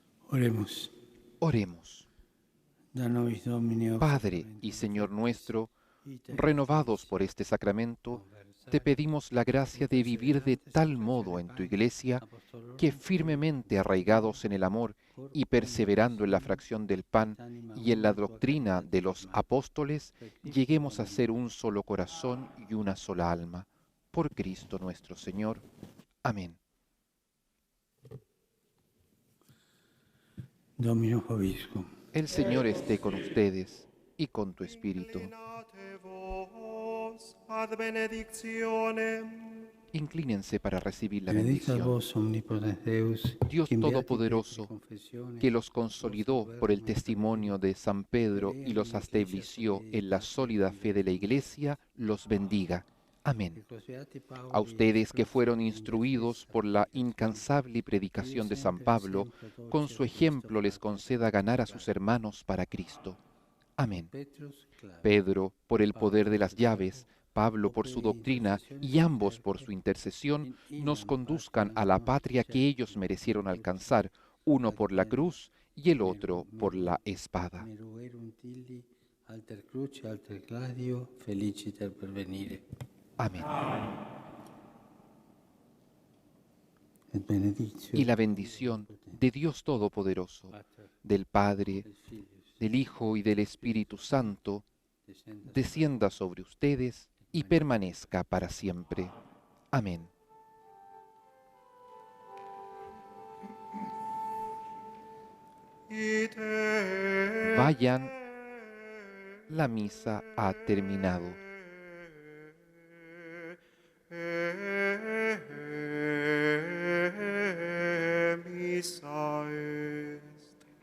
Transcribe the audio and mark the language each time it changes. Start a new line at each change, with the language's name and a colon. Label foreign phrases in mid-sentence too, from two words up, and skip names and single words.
Spanish: Oremos. Oremos.
Latin: Da nobis Domine,
Spanish: Padre y Señor nuestro, renovados por este sacramento, te pedimos la gracia de vivir de tal modo en tu Iglesia que firmemente arraigados en el amor y perseverando en la fracción del pan y en la doctrina de los apóstoles, lleguemos a ser un solo corazón y una sola alma. Por Cristo nuestro Señor. Amén.
Latin: Domino vobiscum.
Spanish: El Señor esté con ustedes y con tu espíritu.
Latin: Inclinate vos ad benedictionem.
Spanish: Inclínense para recibir la
Latin: Benedicat
Spanish: bendición.
Latin: vos omnipotens Deus,
Spanish: Dios
Latin: qui in beatifici
Spanish: Todopoderoso,
Latin: confessione,
Spanish: que los consolidó por el testimonio de San Pedro y los estableció en la sólida fe de la Iglesia, los bendiga. Amén. A ustedes que fueron instruidos por la incansable predicación de San Pablo, con su ejemplo les conceda ganar a sus hermanos para Cristo. Amén. Pedro, por el poder de las llaves, Pablo por su doctrina y ambos por su intercesión, nos conduzcan a la patria que ellos merecieron alcanzar, uno por la cruz y el otro por la espada.
Latin: Alter cruce, alter gladio, feliciter pervenire.
Spanish: Amén.
Latin: Et benedictio
Spanish: Y la bendición de Dios Todopoderoso, del Padre, del Hijo y del Espíritu Santo, descienda sobre ustedes y permanezca para siempre. Amén.
Latin: Ite
Spanish: Vayan, la misa ha terminado.
Latin: Missa est.